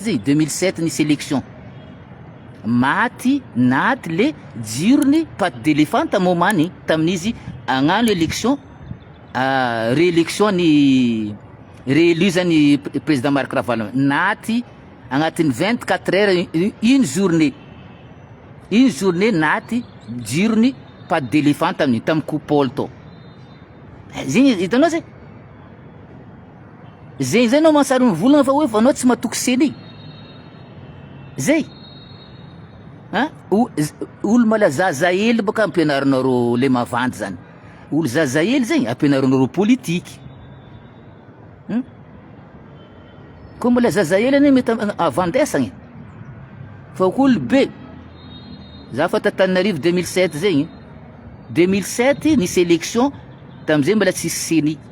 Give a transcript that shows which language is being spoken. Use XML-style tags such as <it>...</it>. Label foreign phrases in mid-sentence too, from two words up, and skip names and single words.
<mg>zay 2007 nisy élection maty naty le jirony</mg> <fr>pas d'éléphant</fr> <mg>tamomany tamin'izy agnano élection réélection ny réélu zany président Marc Ravalomanana naty agnatin'ny 24 heures</mg> <fr>une journée</fr> <mg>naty jirony</mg> <fr>pas d'éléphant</fr> <mg>tamin'iny tamy coupole to zegny hitanao zay zegny zay anao mansary mivolagna fa hoe fa anao tsy matoky seny zay olo mala zazahely baka ampianarinareo le mavandy zany olo zazahely zegny ampianarinareo politique koa mbola zazahely ane mety avandesagny fa olo be za fa Tananarivo 2007 zegny 2007 nisy élection tam'izay mbola tsisy CENI.</mg>